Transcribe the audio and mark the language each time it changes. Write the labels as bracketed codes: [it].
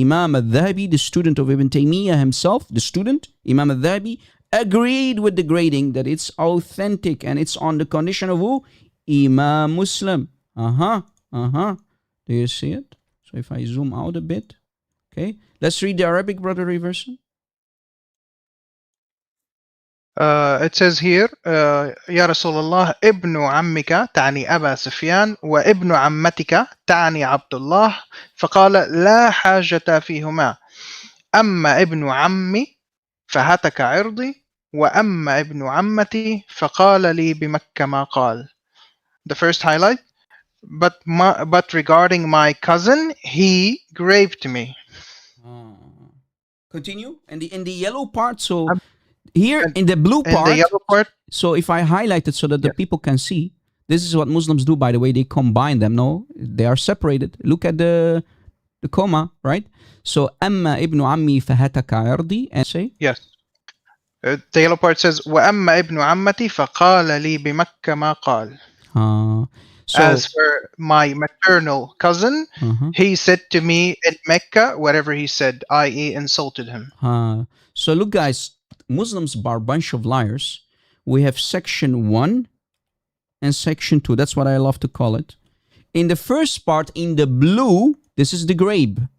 [en] Imam al-Dhahabi, the student of Ibn Taymiyyah himself, the student, Imam al-Dhahabi, agreed with the grading that it's authentic and it's on the condition of who? Imam Muslim. Do you see it? So if I zoom out a bit, okay. Let's read the Arabic, Brother Reversion. It says here, [ar] يا رسول الله ابن عمك تعني أبا سفيان وابن عمتك تعني عبد الله فقال لا حاجة فيهما أما ابن عمي فهتك عرضي وأما ابن عمتي فقال لي بمكة ما قال. [en] The first highlight, but regarding my cousin, he graved me. Continue. And in the yellow part, so here in the blue part, the yellow part, so if I highlight it so that the people can see, this is what Muslims do, by the way. They combine them. No, they are separated. Look at the comma, right? So, [ar] أما ابن عمي فهتك عرضي, [en] and say? Yes. The yellow part says, [ar] وأما ابن عمتي فقال لي بمكة ما قال. [en] So, as for my maternal cousin, he said to me in Mecca whatever he said, i.e. insulted him. So look, guys, Muslims are a bunch of liars. We have section 1 and section 2. That's what I love to call it. In the first part, in the blue, this is the grave.